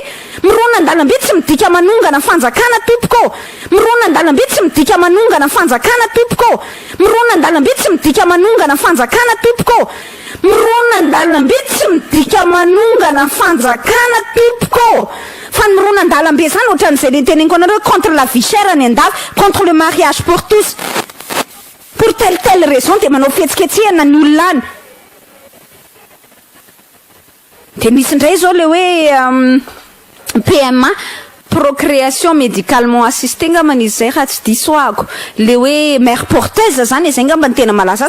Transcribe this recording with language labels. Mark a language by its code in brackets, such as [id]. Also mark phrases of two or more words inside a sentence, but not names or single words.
[mg] Mirona an-dalambe tsy midika manongana fanjakana tompoko, mirona an-dalambe tsy midika manongana fanjakana tompoko, mirona an-dalambe tsy midika manongana fanjakana tompoko, mirona an-dalambe tsy midika manongana fanjakana tompoko. Fa ny mirona an-dalambe zany ohatran'izay le teneniko anareo [fr] contre la vie chère [mg] ny andafy, [fr] contre le mariage pour tous, pour telle raison [mg] de manao fihetsiketsehana ny olona any. De misy indray zao le hoe PMA, [fr] procréation médicalement assistée [mg] ngambany izy zay raha tsy disoako, le hoe [fr] mère porteuse [mg] zany zay ngamba ny tena malaza azy.